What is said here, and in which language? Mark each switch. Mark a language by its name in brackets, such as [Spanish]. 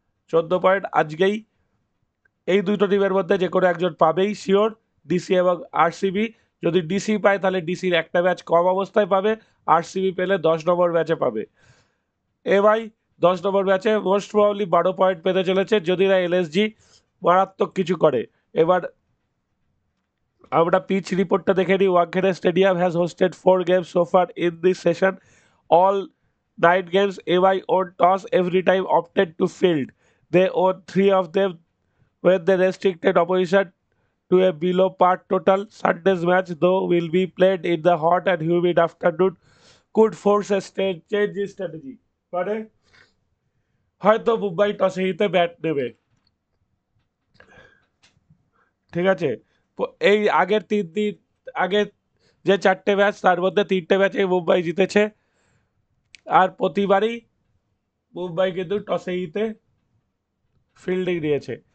[Bangla] 14 point আজকেই এই দুটো টিমের মধ্যে যে কোনো একজন পাবেই শিওর, ডিসি এবং আরসিবি। যদি ডিসি পায় তাহলে ডিসির একটা ম্যাচ কম অবস্থায় পাবে, আরসিবি পেলে 10 নম্বর ম্যাচে পাবে। ভাই 10 নম্বর ম্যাচে মোস্ট প্রবাবলি 12 পয়েন্ট পেতে চলেছে যদি না এলএসজি মারাত্মক কিছু করে। এবার আমরা পিচ রিপোর্টটা দেখে নিই। [English] Wankhede stadium has hosted 4 games so far in this session. All 9 games AY won toss every time opted to field. They won 3 of them when they restricted opposition to a below par total. Sunday's match, though, will be played in the hot and humid afternoon, could force a change in strategy. [Bangla] মানে হয়তো মুম্বাই টসে জিতে bat নেবে, ঠিক আছে। এই আগের 3 দিন আগে যে 4টে ম্যাচ তার মধ্যে 3টে ম্যাচে মুম্বাই জিতেছে, আর প্রতিবারই মুম্বাই কিন্তু টসে জিতে ফিল্ডিং নিয়েছে।